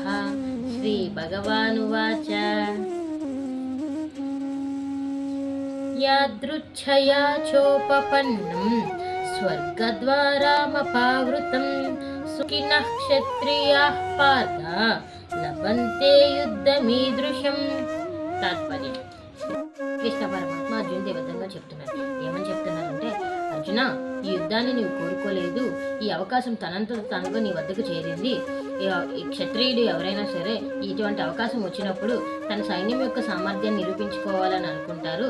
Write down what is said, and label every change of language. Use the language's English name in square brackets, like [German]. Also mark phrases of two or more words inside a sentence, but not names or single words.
[Sanskrit] श्रीभगवानुवाच यादृच्छया चोपपन्नं स्वर्गद्वारामपावृतं सुखिनः क्षत्रियाः पार्थ लभन्ते युद्धमीदृशम्। [Telugu] तात्पर्యం కృష్ణ పరమాత్మ అర్జున్ దేవతంగా చెప్తున్నారు. ఏమని చెప్తున్నారంటే, అర్జున, ఈ యుద్ధాన్ని నీవు కోరుకోలేదు, ఈ అవకాశం తనగా నీ వద్దకు చేరింది. ఈ క్షత్రియుడు ఎవరైనా సరే ఇటువంటి అవకాశం వచ్చినప్పుడు తన సైన్యం యొక్క సామర్థ్యాన్ని నిరూపించుకోవాలని అనుకుంటారు.